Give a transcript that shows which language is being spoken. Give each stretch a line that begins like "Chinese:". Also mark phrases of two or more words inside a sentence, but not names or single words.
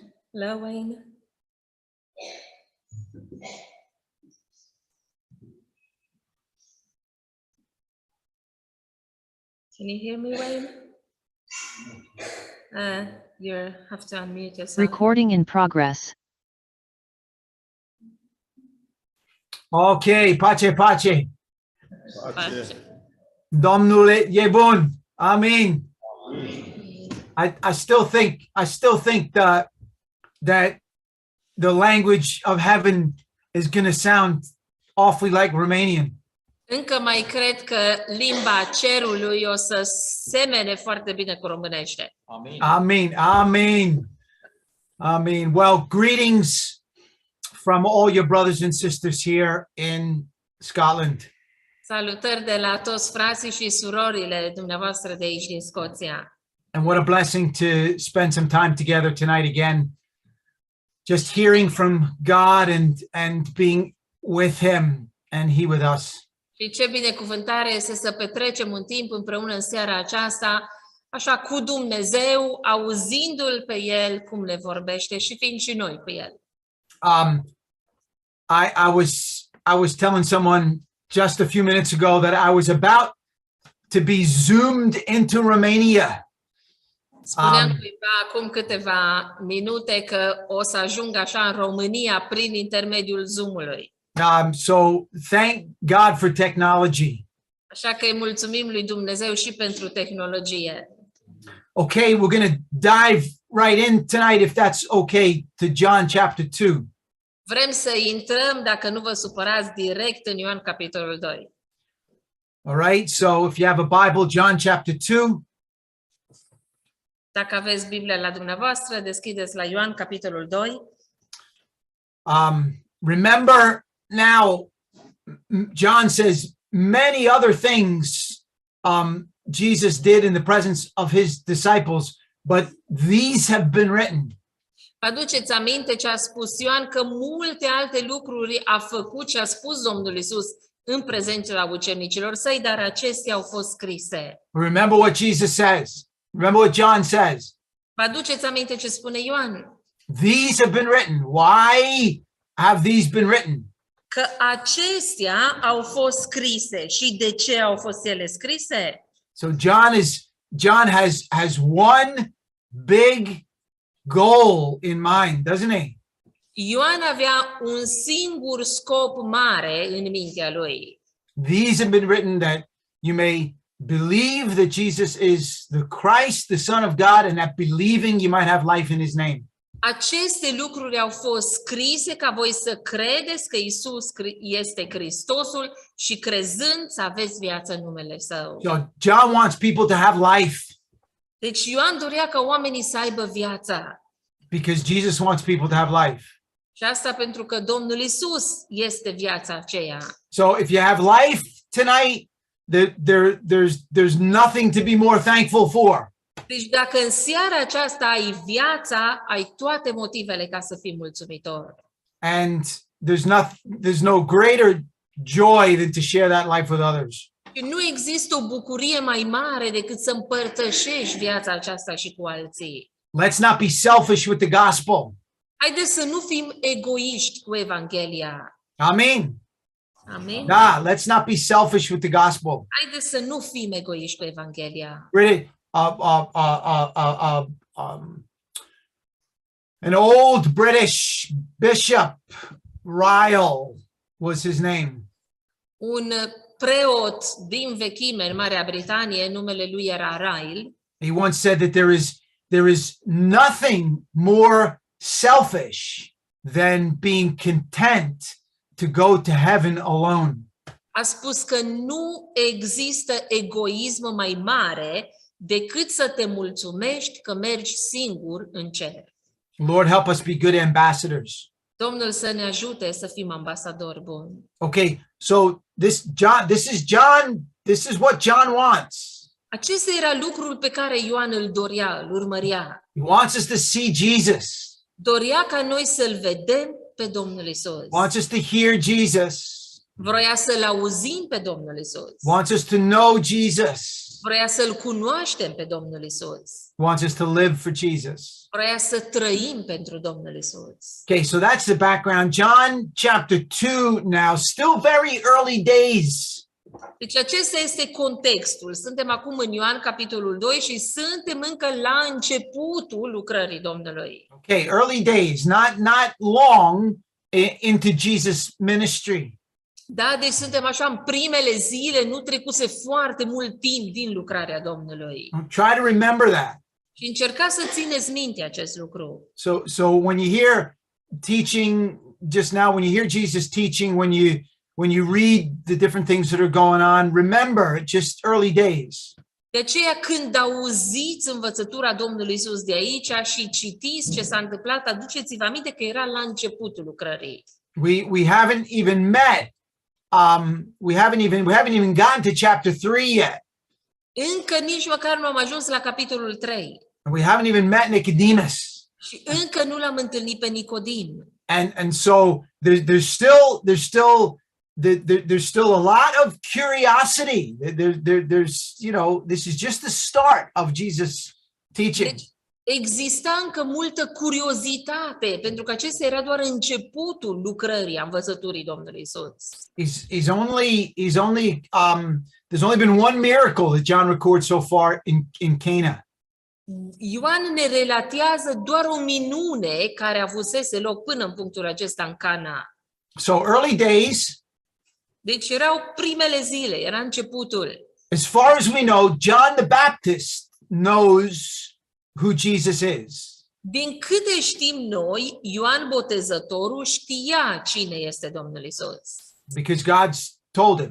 English: Hello, Wayne. Can you hear me, Wayne? You have to unmute yourself. Recording in progress.
Romanian: Ok, pace, pace. Pace. Domnul e bun. Amen.
English: I still think that the language of heaven is going to sound awfully like Romanian.
Romanian: Încă mai cred că limba cerului o să semene foarte bine cu românește. Amin.
English: Amen. Amen. Amen. Well, greetings from all your brothers and sisters here in Scotland.
Romanian: Salutări de la toți frații și surorile dumneavoastră de aici din Scoția.
English: And what a blessing to spend some time together tonight again, just hearing from God and being with him and he with us.
Romanian: Și ce binecuvântare este să petrecem un timp împreună în seara aceasta, așa cu Dumnezeu, auzindu-L pe El cum ne vorbește și fiind și noi cu El.
English: I was telling someone just a few minutes ago that I was about to be zoomed into Romania.
Romanian: Spuneam cuiva acum câteva minute că o să ajung așa în România prin intermediul Zoom-ului.
English: So thank God for technology.
Romanian: Așa că îi mulțumim lui Dumnezeu și pentru tehnologie.
English: Okay, we're going to dive right in tonight, if that's okay, to John chapter 2.
Romanian: Vrem să intrăm, dacă nu vă supărați, direct în Ioan capitolul 2.
English: All right, so if you have a Bible, John chapter 2.
Romanian: Dacă aveți Biblia la dumneavoastră, deschideți la Ioan capitolul 2.
English: Remember now, John says many other things Jesus did in the presence of his disciples, but these have been written.
Romanian: Vă aduceți aminte ce a spus Ioan, că multe alte lucruri a făcut și a spus Domnul Isus în prezența ucenicilor săi, dar acestea au fost scrise.
English: Remember what Jesus says. Remember what John says.
Romanian: Vă aduceți aminte ce spune Ioan?
English: These have been written. Why have these been written?
Romanian: Că acestea au fost scrise. Și de ce au fost ele scrise?
English: So John has one big goal in mind, doesn't he?
Romanian: Ioan avea un singur scop mare în mintea lui.
English: These have been written that you may believe that Jesus is the Christ, the Son of God, and that believing you might have life in his name.
Romanian: Aceste lucruri au fost scrise ca voi să credeți că Isus este Hristosul și crezând să aveți viață în numele Său.
English: So John wants people to have life
Romanian: Deci Ioan dorea ca oamenii să aibă viața.
English: because Jesus wants people to have life.
Romanian: Și asta pentru că Domnul Isus este viața aceea.
English: So if you have life tonight, there's nothing to be more thankful for.
Romanian: Deci dacă în seara aceasta ai viața, ai toate motivele ca să fii mulțumitor.
English: And there's no greater joy than to share that life with others.
Romanian: Și nu există o bucurie mai mare decât să împărtășești viața aceasta și cu alții.
English: Let's not be selfish with the gospel.
Romanian: Haideți să nu fim egoiști cu Evanghelia.
English: Amen.
Romanian: Amin?
English: Let's not be selfish with the gospel.
Romanian: Haideți să nu fim egoiști cu Evanghelia.
English: Really, an old British bishop, Ryle was his name.
Romanian: Un preot din vechime în Marea Britanie, numele lui era Ryle.
English: He once said that there is nothing more selfish than being content to go to heaven alone.
Romanian: A spus că nu există egoism mai mare decât să te mulțumești că mergi singur în cer.
English: Lord, help us be good ambassadors.
Romanian: Domnul să ne ajute să fim ambasadori buni.
English: Okay, so this is what John wants.
Romanian: Acesta era lucrul pe care Ioan îl dorea, îl urmărea.
English: He wants us to see Jesus.
Romanian: Dorea ca noi să-L vedem pe Domnul Isus.
English: Wants us to hear Jesus.
Romanian: Vroia să-L auzim pe Domnul Isus.
English: Wants us to know Jesus.
Romanian: Vrea să-L cunoaștem pe Domnul Isus.
English: He wants us to live for Jesus.
Romanian: Vrea să trăim pentru Domnul Isus.
English: Okay, so that's the background. John chapter 2 now, still very early days.
Romanian: Deci acesta este contextul. Suntem acum în Ioan, capitolul 2 și suntem încă la începutul lucrării Domnului.
English: Okay, early days, not long into Jesus' ministry.
Romanian: Da, deci suntem așa în primele zile, nu trecuse foarte mult timp din lucrarea Domnului.
English: Try to remember that.
Romanian: Și încercați să țineți minte acest lucru.
English: So when you hear teaching just now, when you hear Jesus teaching, when you read the different things that are going on, remember, just early days.
Romanian: De aceea când auziți învățătura Domnului Isus de aici și citiți ce s-a întâmplat, aduceți-vă aminte că era la începutul lucrării.
English: We haven't even met. We haven't even gotten to chapter 3 yet.
Romanian: Încă nici măcar nu am ajuns la capitolul 3.
English: We haven't even met Nicodemus.
Romanian: Și încă nu l-am întâlnit pe Nicodim.
English: And so there's still a lot of curiosity. There's this is just the start of Jesus' teaching.
Romanian: Deci, exista încă multă curiozitate, pentru că acesta era doar începutul lucrării, a învățăturii Domnului Isus.
English: There's only been one miracle that John records so far in Cana.
Romanian: Ioan ne relatează doar o minune care avusese loc până în punctul acesta în Cana.
English: So early days.
Romanian: Deci erau primele zile, era începutul.
English: As far as we know, John the Baptist knows who Jesus is.
Romanian: Din câte știm noi, Ioan Botezătorul știa cine este Domnul Isus.
English: Because God's told him.